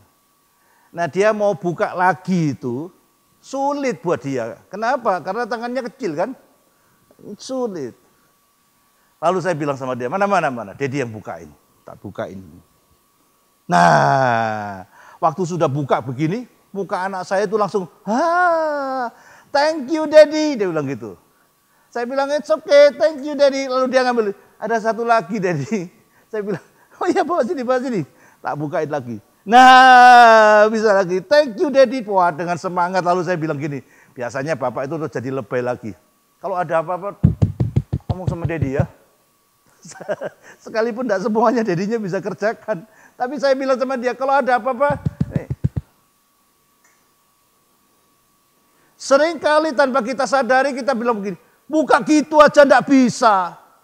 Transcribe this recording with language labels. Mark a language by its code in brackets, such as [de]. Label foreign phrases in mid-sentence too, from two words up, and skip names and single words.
[id] Nah dia mau buka lagi itu, Sulit buat dia. Kenapa? Karena tangannya kecil kan? Sulit. Lalu saya bilang sama dia, mana. Dedi yang bukain. Tak bukain. Nah, waktu sudah buka begini, muka anak saya itu langsung, [en] thank you Daddy. [id] Dia bilang gitu. Saya bilang, [en] it's okay, thank you Daddy. [id] Lalu dia ngambil, ada satu lagi Daddy. Saya bilang, oh iya bawa sini. Tak bukain lagi. Nah, bisa lagi, [en] thank you Daddy. [id] Wah, dengan semangat. Lalu saya bilang gini, biasanya Bapak itu udah jadi lebay lagi. Kalau ada apa-apa, ngomong sama Daddy ya. Sekalipun tidak semuanya Daddy-nya bisa kerjakan. Tapi saya bilang sama dia, kalau ada apa-apa, seringkali tanpa kita sadari kita bilang begini, buka gitu aja enggak bisa.